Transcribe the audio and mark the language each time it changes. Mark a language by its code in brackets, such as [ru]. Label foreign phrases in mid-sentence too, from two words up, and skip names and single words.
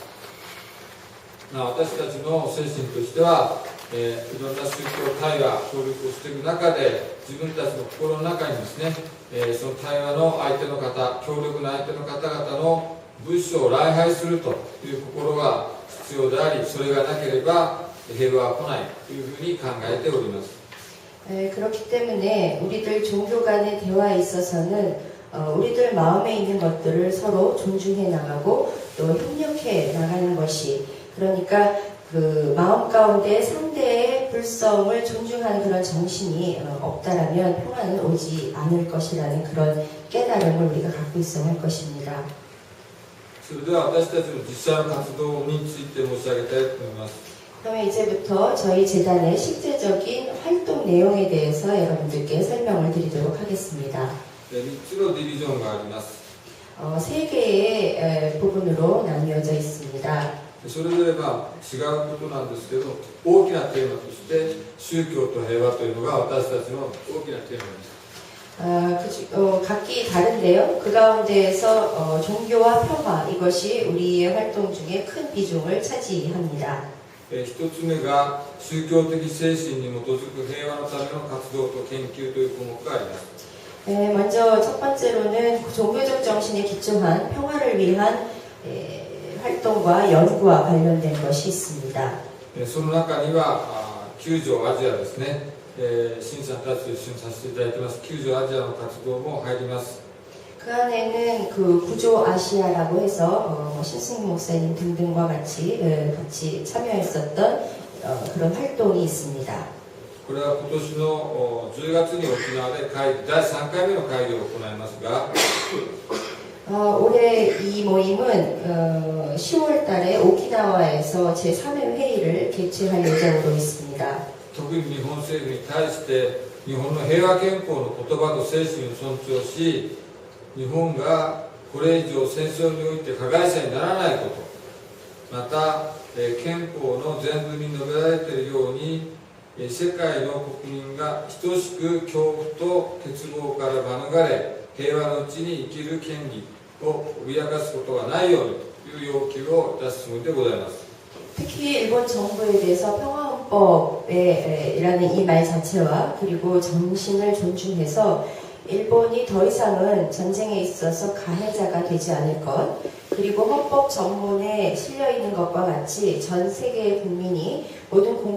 [ja] 私たちの精神としては、いろんな宗教対話協力をしていく中で自分たちの心の中にですね、その対話の相手の方、強力な相手の方々の仏性を礼拝するという心が必要であり、それがなければ平和は来ないというふうに考えております。 [ko] 그렇기 때문에 우리들 종교 간의 대화에 있어서는 우리들 마음에 있는 것들을 서로 존중해 나가고 또 협력해 나가는 것이 그러니까 그 마음 가운데 상대의 불성을 존중하는 그런 정신이 없다라면 평화는 오지 않을 것이라는 그런 깨달음을 우리가 갖고 있어야 할 것입니다. [ja] それでは私たちの実際の活動について申し上げたいと思います。 [ko] 그러면 이제부터 저희 재단의 실제적인 활동 내용에 대해서 여러분들께 설명을 드리도록 하겠습니다. [ja] 3 つのディビジョンがあります。 [ko] 세 개의 부분으로 나뉘어져 있습니다. [ja] それぞれ違うことなんですけど、大きなテーマとして宗教と平和というのが私たちの大きなテーマです。 [ko] 각기 다른데요. 그 가운데에서 종교와 평화 이것이 우리의 활동 중에 큰 비중을 차지합니다. [ja] 一つ目が宗教的精神に基づく平和のための活動と研究という項目があります。 [ko] 먼저 첫 번째로는 종교적 정신에 기초한 평화를 위한 활동과 연구와 관련된 것이 있습니다. [ja] その中には九条アジアですね、新さんたちと一緒にさせていただいています九条アジアの活動も入ります。 [ko] 그 안에는 그 구조 아시아라고 해서 신승 목사님 등등과 같이 참여했었던 그런 활동이 있습니다. [ja] これは今年の10月に沖縄で第3回目の会議を行いますが、 [ko] 올해 이 모임은 10월 달에 오키나와에서 제3회 회의를 개최할 예정으로 있습니다. [ja] 特に日本政府に対して日本の平和憲法の言葉と精神を尊重し、日本がこれ以上戦争において加害者にならないこと、また憲法の前文に述べられているように世界の国民が等しく恐怖と欠乏から免れ、平和のうちに生きる権利を脅かすことがないようにという要求を出すつもりでございます。 [ko] 특히 일본 정부에 대해서 평화헌법이라는 이 말 자체와 그리고 정신을 존중해서 일본이 더 이상은 전쟁에 있어서 가해자가 되지 않을 것, 그리고 헌법 전문에 실려 있는 것과 같이 전 세계의 국민이 모든